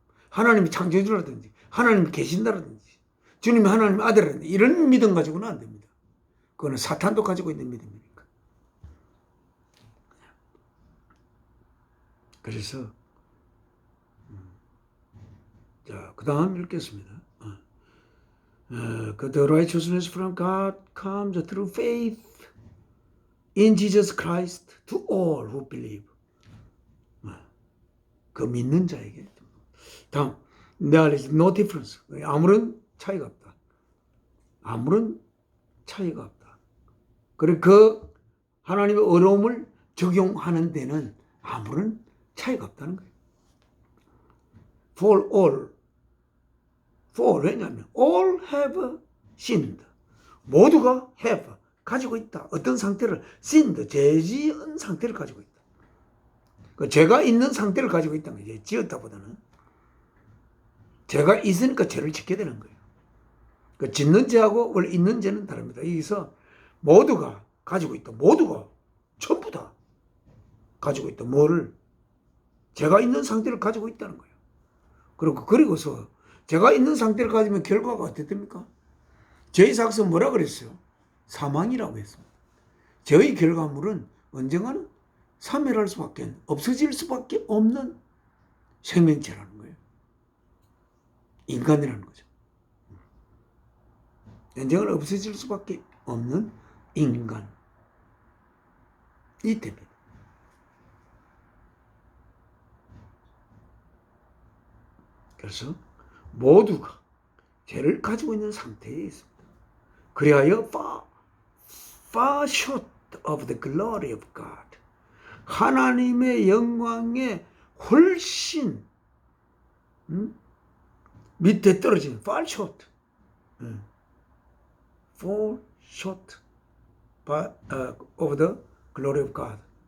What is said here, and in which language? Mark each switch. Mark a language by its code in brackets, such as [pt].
[ko] 하나님이 창조주라든지, 하나님이 계신다라든지, 주님이 하나님의 아들이라든지, 이런 믿음 가지고는 안 됩니다. 그거는 사탄도 가지고 있는 믿음이니까. 그래서, 자, 그 다음 읽겠습니다. [en] The righteousness from God comes through faith in Jesus Christ to all who believe. [ko] 그 믿는 자에게. 다음, [en] there is no difference. [ko] 아무런 차이가 없다. 아무런 차이가 없다. 그리고 그 하나님의 어려움을 적용하는 데는 아무런 차이가 없다는 거예요. [en] For all. For [ko] 왜냐하면 [en] all have sinned. [ko] 모두가 [en] have [ko] 가지고 있다. 어떤 상태를 [en] sinned [ko] 죄지은 상태를 가지고 있다. 그 죄가 있는 상태를 가지고 있다는 거예요. 지었다보다는 죄가 있으니까 죄를 짓게 되는 거예요. 그 짓는 죄하고 원래 있는 죄는 다릅니다. 여기서 모두가 가지고 있다. 모두가 전부 다 가지고 있다. 뭐를? 죄가 있는 상태를 가지고 있다는 거예요. 그리고서 죄가 있는 상태를 가지면 결과가 어떻게 됩니까? 죄의 삭은 뭐라 그랬어요? 사망이라고 했습니다. 죄의 결과물은 언젠가는 사멸할 수밖에, 없어질 수밖에 없는 생명체라는 거예요. 인간이라는 거죠. 언젠가는 없어질 수밖에 없는 인간이 됩니다. 그래서 모두가 죄를 가지고 있는 상태에 있습니다. 그리하여 [en] far short of the glory of God. [ko] 하나님의 영광에 훨씬 밑에 떨어지는 [en] far short. Fall short of the glory of God.